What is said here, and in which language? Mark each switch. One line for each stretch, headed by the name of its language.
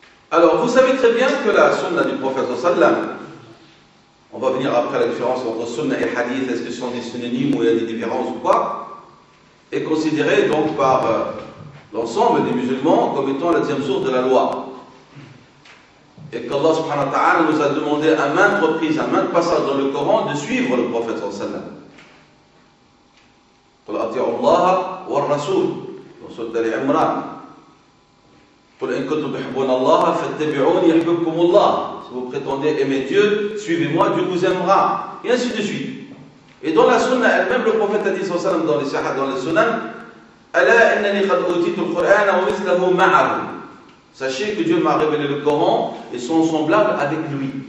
French: Alors, vous savez très bien que la sunna du prophète sallam, on va venir après la différence entre sunna et hadith, est-ce que ce sont des synonymes ou il y a des différences ou quoi? est considéré donc par l'ensemble des musulmans comme étant la deuxième source de la loi. Et qu'Allah subhanahu wa ta'ala nous a demandé à maintes reprises, à maintes passages dans le Coran de suivre le prophète sallallahu alayhi wa sallam.
Arabic: قل أطيعوا الله والرسول
French: dans sourate Al-Imran.
Arabic: قل إن كنتم تحبون الله فاتبعوني يحببكم الله.
French: Si vous prétendez aimer Dieu, suivez-moi, Dieu vous aimera. Et ainsi de suite. Et dans la sunna elle-même, le prophète a dit sallallahu alayhi wa sallam dans les sahih, dans les sunan,
Arabic: ألا إنني قد أوتيت القرآن ومثله معه.
French: Sachez que Dieu m'a révélé le Coran et sont semblables avec lui.